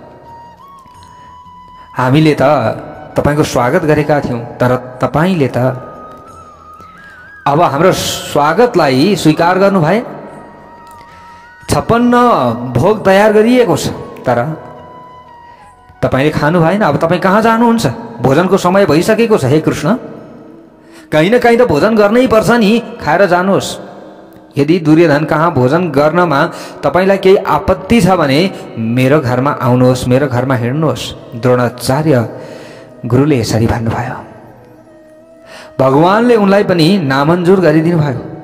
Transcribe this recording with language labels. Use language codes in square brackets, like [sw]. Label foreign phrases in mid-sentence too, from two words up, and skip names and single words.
[ne] हामीले त तपाईको स्वागत गरेका थियौं, तर तपाईले त अब हाम्रो स्वागतलाई स्वीकार गर्नु भए। 56 भोग तयार गरिएको छ, तर तपाईले खानु भएन। अब तपाईँ कहाँ जानुहुन्छ? भोजनको समय भइसकेको छ। हे कृष्ण, [hi] कहीं न कहीं [ne] त भोजन गर्नै पर्छ नि, खाएर जानुहोस्। यदि दुर्योधन कहाँ भोजन गर्नमा तपाईलाई केही आपत्ति छ भने मेरो घरमा आउनुहोस्, मेरो घरमा हिँड्नुहोस्। द्रोणाचार्य गुरुले यसरी भन्नुभयो। भगवानले उनलाई पनि नामञ्जुर गरिदिनु भयो।